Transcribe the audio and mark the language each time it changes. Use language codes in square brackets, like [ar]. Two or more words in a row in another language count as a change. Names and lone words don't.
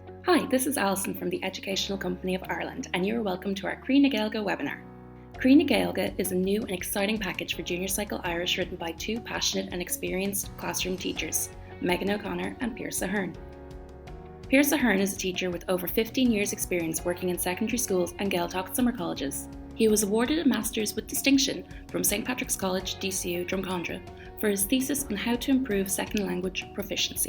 [en] Hi, this is Alison from the Educational Company of Ireland, and you are welcome to our Croí na Gaeilge webinar. Croí na Gaeilge is a new and exciting package for Junior Cycle Irish written by two passionate and experienced classroom teachers, Megan O'Connor and Pierce Ahern. Pierce Ahern is a teacher with over 15 years' experience working in secondary schools and Gaeltacht summer colleges. He was awarded a Master's with Distinction from St Patrick's College, DCU, Drumcondra, for his thesis on how to improve second language proficiency.